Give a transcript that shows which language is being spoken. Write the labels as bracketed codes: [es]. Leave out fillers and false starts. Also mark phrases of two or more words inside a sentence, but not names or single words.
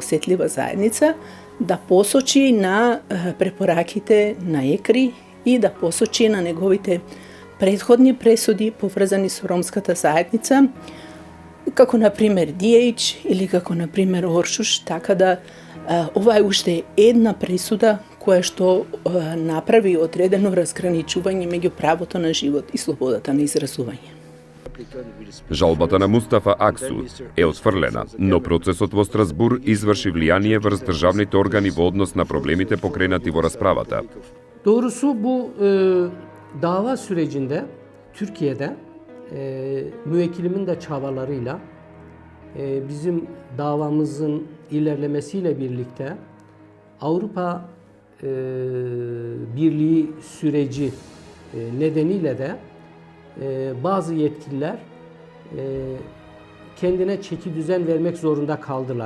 [mk] осетлива заедница, да посочи на препораките на ЕКРИ и да посочи на неговите предходни пресуди поврзани со ромската заедница, како например DH или како например Оршуш, така да ова е уште една пресуда која што направи одредено разграничување меѓу правото на живот и слободата на изразување. Жалбата на Мустафа Аксу е отфрлена, но процесот во Страсбур изврши влијание врз државните органи во однос на проблемите покренати во расправата. [tr] Doğrusu bu dava sürecinde Türkiye'de müvekkilimin de çabalarıyla bizim davamızın ilerlemesiyle birlikte Avrupa Birliği süreci nedeniyle de bazı yetkililer kendine çeki düzen vermek zorunda kaldılar.